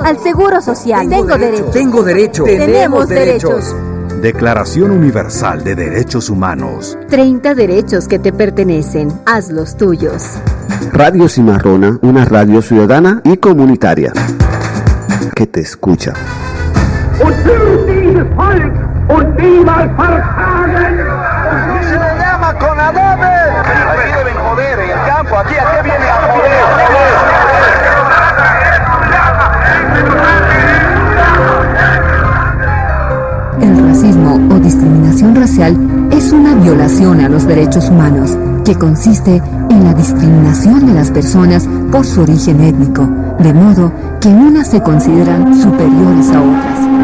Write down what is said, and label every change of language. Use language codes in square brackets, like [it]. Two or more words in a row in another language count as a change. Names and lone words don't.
[es] al seguro social. Tengo derecho. Tengo derecho. Tenemos derechos. Declaración Universal de Derechos Humanos. 30 derechos que te pertenecen. Haz los tuyos. Radio Cimarrona, una radio ciudadana y comunitaria que te escucha. [de] Und für dieses Volk und niemals versagen. [es] Se le llama Conadome. Aquí deben joder en el campo. Aquí viene a joder. El racismo o discriminación racial es una violación a los derechos humanos, que consiste en la discriminación de las personas por su origen étnico, de modo que unas se consideran superiores a otras.